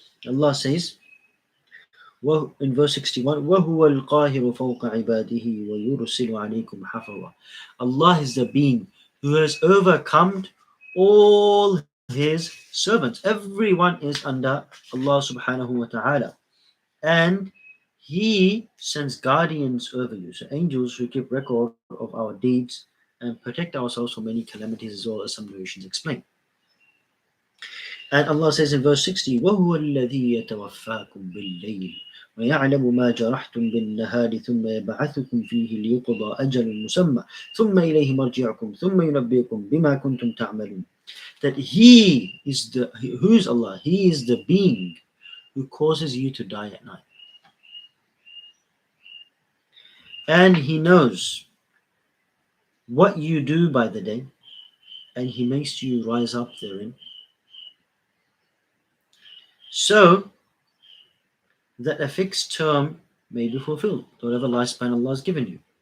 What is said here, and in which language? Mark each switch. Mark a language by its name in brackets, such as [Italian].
[English] Allah says, in verse 61, [Arabic] وَهُوَ الْقَاهِرُ فَوْقَ عِبَادِهِ وَيُرْسِلُ عَلَيْكُمْ حَفَظًا. [English] Allah is the being who has overcome all His servants. Everyone is under Allah subhanahu wa ta'ala. And He sends guardians over you. So angels who keep record of our deeds and protect ourselves from many calamities, as well as some narrations explain. And Allah says in verse 60, [Arabic] وَهُوَ الَّذِي يَتَوَفَّاكُمْ بِاللَّيْلِ وَيَعْلَمُ مَا جَرَحْتُمْ بِالنَّهَارِ ثُمَّ يَبْعَثُكُمْ فِيهِ لِيُقْضَى أَجَلٌ مُسَمًّى ثُمَّ إِلَيْهِ مَرْجِعُكُمْ ثُمَّ يُنَبِّئُكُم بِمَا كُنتُمْ تَعْمَلُونَ. [English] That He is who is Allah? He is the being who causes you to die at night. And He knows what you do by the day, and He makes you rise up therein, so that a fixed term may be fulfilled, whatever lifespan Allah has given you.